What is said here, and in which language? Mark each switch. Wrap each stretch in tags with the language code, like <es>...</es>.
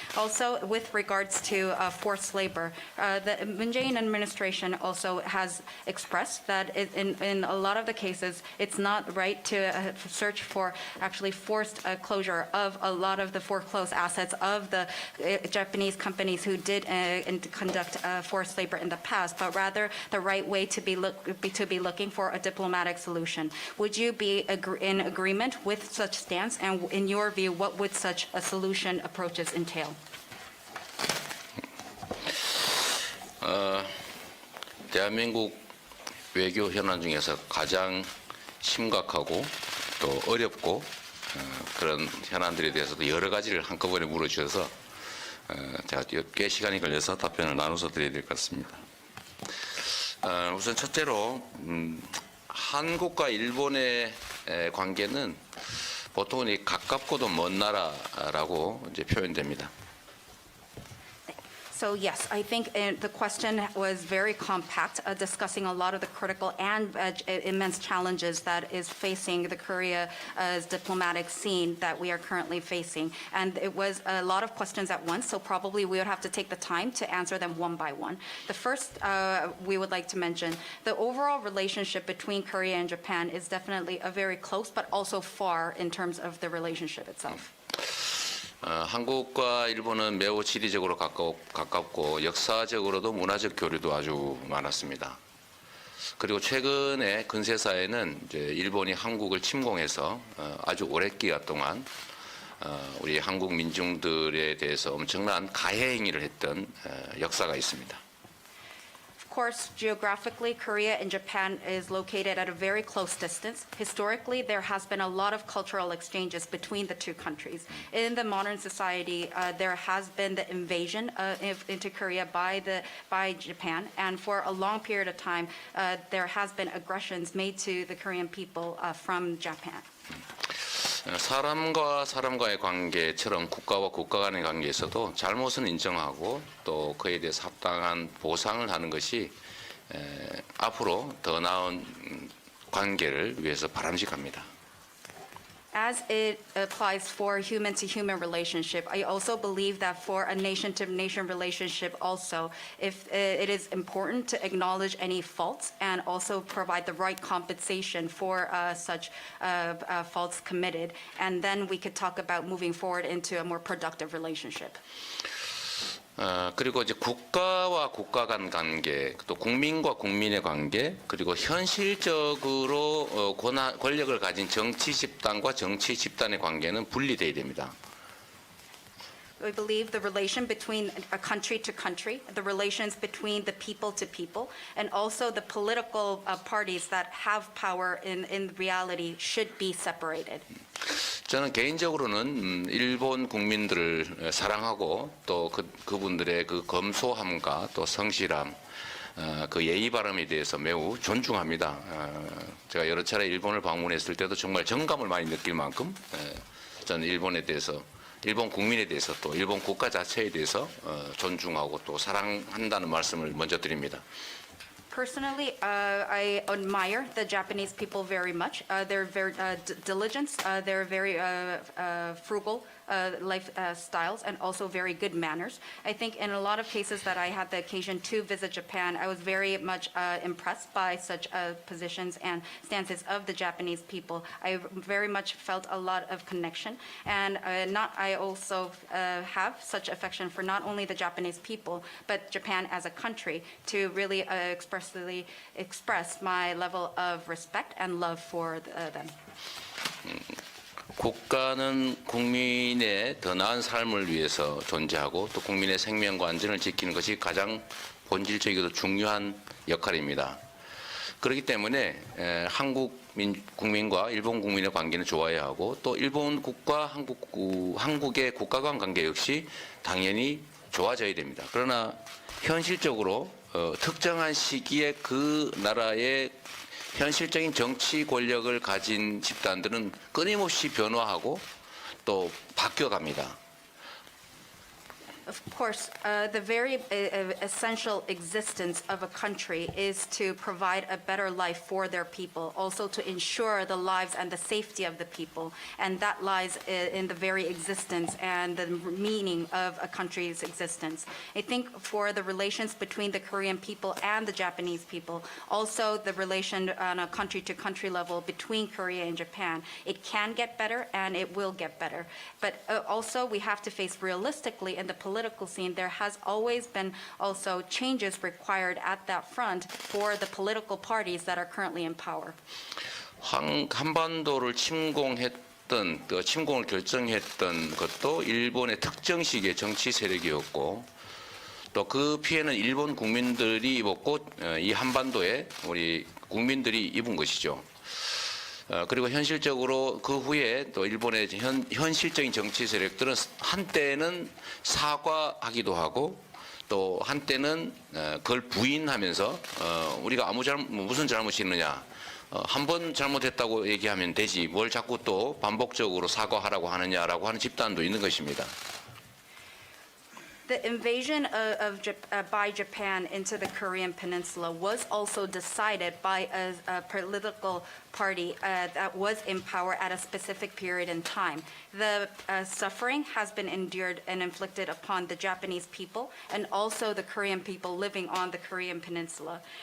<en>Also, with regards to forced labor, the Moon Jae-in administration also has expressed that in a lot of the cases, it's not right to search for actually forced closure of a lot of the foreclosed assets of the Japanese companies who did conduct forced labor in the past, but rather the right way to be looking for a diplomatic solution. Would you be in agreement with such stance? And in your view, what would such a solution approaches entail?</en> <ko>대한민국 외교 현안 중에서 가장 심각하고 또 어렵고 그런 현안들에 대해서도 여러 가지를 한꺼번에 물어주셔서 제가 꽤 시간이 걸려서 답변을 나눠서 드려야 될 것 같습니다. 우선 첫째로 한국과 일본의 관계는 보통은 이 가깝고도 먼 나라라고 이제 표현됩니다.</ko> <en>So yes, I think the question was very compact, discussing a lot of the critical and immense challenges that is facing the Korea's diplomatic scene that we are currently facing. And it was a lot of questions at once, so probably we would have to take the time to answer them one by one. The first we would like to mention, the overall relationship between Korea and Japan is definitely a very close but also far in terms of the relationship itself.</en> <ko>한국과 일본은 매우 지리적으로 가깝고 역사적으로도 문화적 교류도 아주 많았습니다. 그리고 최근에 근세사에는 이제 일본이 한국을 침공해서 아주 오랜 기간 동안 우리 한국 민중들에 대해서 엄청난 가해 행위를 했던 역사가 있습니다.</ko> <en>course, geographically, Korea and Japan is located at a very close distance. Historically, there has been a lot of cultural exchanges between the two countries. In the modern society, there has been the invasion into Korea by Japan, and for a long period of time, there has been aggressions made to the Korean people from Japan.</en> <ko>사람과 사람과의 관계처럼 국가와 국가 간의 관계에서도 잘못은 인정하고 또 그에 대해서 합당한 보상을 하는 것이 앞으로 더 나은 관계를 위해서 바람직합니다.</ko> <en>As it applies for human-to-human relationship, I also believe that for a nation-to-nation relationship also, if it is important to acknowledge any faults and also provide the right compensation for such faults committed, and then we could talk about moving forward into a more productive relationship.</en> <ko>그리고 이제 국가와 국가 간 관계, 또 국민과 국민의 관계, 그리고 현실적으로 권력을 가진 정치 집단과 정치 집단의 관계는 분리돼야 됩니다.</ko> <en>We believe the relation between a country to country, the relations between the people to people, and also the political parties that have power in reality should be separated.</en> <ko>저는 개인적으로는 일본 국민들을 사랑하고 또 그분들의 그 검소함과 또 성실함, 그 예의 바름에 대해서 매우 존중합니다. 제가 여러 차례 일본을 방문했을 때도 정말 정감을 많이 느낄 만큼 저는 일본 국민에 대해서 또 일본 국가 자체에 대해서 존중하고 또 사랑한다는 말씀을 먼저 드립니다.</ko> <en>Personally, I admire the Japanese people very much. They're very diligent, they're very frugal lifestyles, and also very good manners. I think in a lot of cases that I had the occasion to visit Japan, I was very much impressed by such positions and stances of the Japanese people. I very much felt a lot of connection, and I also have such affection for not only the Japanese people, but Japan as a country, to really express my level of respect and love for them.</en> <ko>국가는 국민의 더 나은 삶을 위해서 존재하고 또 국민의 생명과 안전을 지키는 것이 가장 본질적이고 중요한 역할입니다. 그렇기 때문에 한국 국민과 일본 국민의 관계는 좋아야 하고 또 일본국과 한국의 국가 간 관계 역시 당연히 좋아져야 됩니다. 그러나 현실적으로 특정한 시기에 그 나라의 현실적인 정치 권력을 가진 집단들은 끊임없이 변화하고 또 바뀌어갑니다.</ko> <en>Of course, the very essential existence of a country is to provide a better life for their people, also to ensure the lives and the safety of the people. And that lies in the very existence and the meaning of a country's existence. I think for the relations between the Korean people and the Japanese people, also the relation on a country-to-country level between Korea and Japan, it can get better and it will get better. But also we have to face realistically in the political scene, there has always been also changes required at that front for the political parties that are currently in power.</en> <ko>한반도를 침공했던 침공을 결정했던 것도 일본의 특정 시기의 정치 세력이었고 또 그 피해는 일본 국민들이 입었고 이 한반도에 우리 국민들이 입은 것이죠. 그리고 현실적으로 그 후에 또 일본의 현실적인 정치 세력들은 한때는 사과하기도 하고 또 한때는 그걸 부인하면서 우리가 무슨 잘못이 있느냐 한 번 잘못했다고 얘기하면 되지 뭘 자꾸 또 반복적으로 사과하라고 하느냐라고 하는 집단도 있는 것입니다.</ko> <en>The invasion by Japan into the Korean Peninsula was also decided by a political party that was in power at a specific period in time. The suffering has been endured and inflicted upon the Japanese people and also the Korean people living on the Korean Peninsula.</en>